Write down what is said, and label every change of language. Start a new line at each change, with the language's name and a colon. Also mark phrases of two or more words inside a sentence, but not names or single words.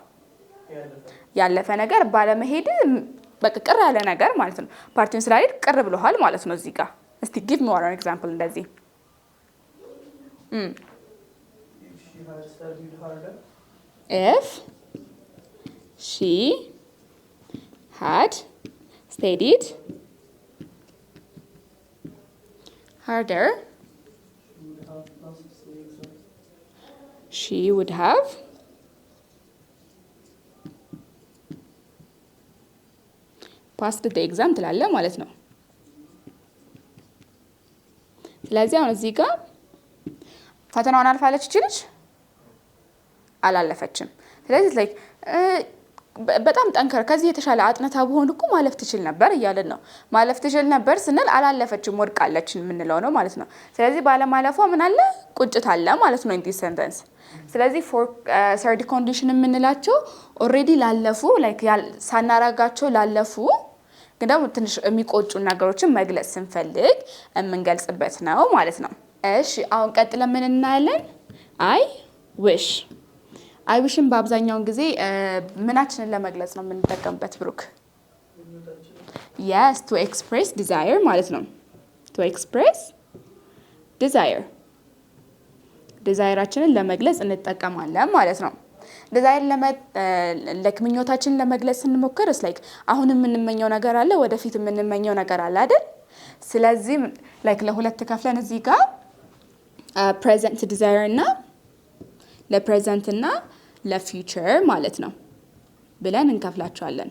Amharic: ያለፈ ነገር ባለመሄድ በቃ ቅር ያለ ነገር ማለት ነው። ፓርቲውን ስላልሄድ ቅር ብሎሃል ማለት ነው እዚህ ጋር። እስቲ
English: give me one example
Amharic: እንደዚህ
English: if she had studied harder she would have passed the exam
Amharic: ትላለ ማለት ነው። ስለዚህ አሁን እዚህ ጋር ፈተናውን አልፋለች ይችላል አላለፈችም። ስለዚህ like በጣም ጠንከር ከዚህ የተሻለ አጥነታ በሆን እኮ ማለፍ ትችል ነበር እያለን ነው። ማለፍ ትችል ነበር ስንል አላለፈችም ወድቃለች የምንለው ነው ማለት ነው። ስለዚህ ባለማለፏ ምን አለ ቁጭት አለ ማለት ነው
English: in this sentence።
Amharic: ስለዚህ
English: for third condition
Amharic: የምንላቸው already ላለፉ like ሳናረጋቸው ላለፉ ግን ደግሞ ትንሽ የሚቆጩ ነገሮችን መግለጽ ስንፈልግ የምንገልጽበት ነው ማለት ነው። እሺ አሁን ቀጥለን ምን እናያለን?
English: I wish I wish
Amharic: ን በአብዛኛው ጊዜ ምናችንን ለመግለጽ ነው የምንጠቀምበት ብሩክ?
English: Yes, to express desire
Amharic: ማለት ነው።
English: To express desire
Amharic: ዲዛይራችንን ለመግለጽ እንጠቀማለን ማለት ነው። ዲዛይር ለምኞታችንን ለመግለጽ ስንሞክር like አሁን የምንመኘው ነገር አለ ወደፊት የምንመኘው ነገር አለ አይደል? ስለዚህ like ለሁለት ከፍለን እዚህ ጋር
English: present desire
Amharic: እና ለፕሬዘንት እና ለፊውቸር ማለት ነው ብለን እንከፍላቸዋለን።